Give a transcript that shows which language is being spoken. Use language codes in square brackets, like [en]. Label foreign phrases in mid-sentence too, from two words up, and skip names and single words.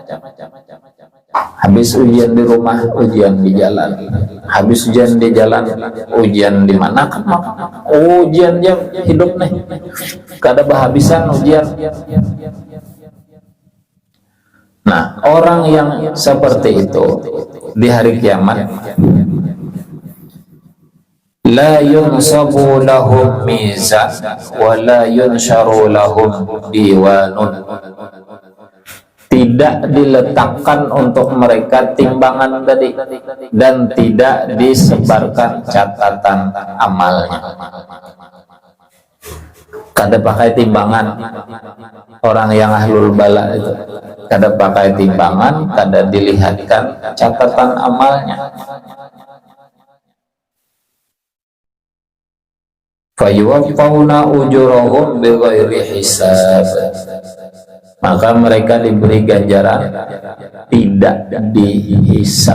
[id] Habis ujian di rumah, ujian di jalan. Habis ujian di jalan, ujian di mana? [bjn] Ujian jam hidup nih, kada berhabisan ujian. [id] Nah, orang yang seperti itu di hari kiamat, [ar] لا ينصب لهم ميزان ولا ينشر لهم ديوان. [id] Tidak diletakkan untuk mereka timbangan tadi dan tidak disebarkan catatan amalnya. [bjn] Kada pakai timbangan orang yang [ar] أهل البلاء [bjn] itu, kada pakai timbangan, kada dilihatkan catatan amalnya. [ar] فيوفون أجورهم بغير حساب. [id] Maka mereka diberi ganjaran tidak dihisab.